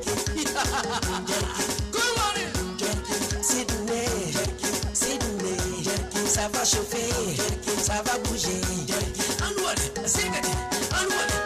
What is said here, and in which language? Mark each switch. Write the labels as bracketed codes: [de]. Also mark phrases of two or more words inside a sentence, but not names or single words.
[en] good morning, Sydney, [fr] ça va chauffer, ça va bouger, Anouane, Singati, Anouane.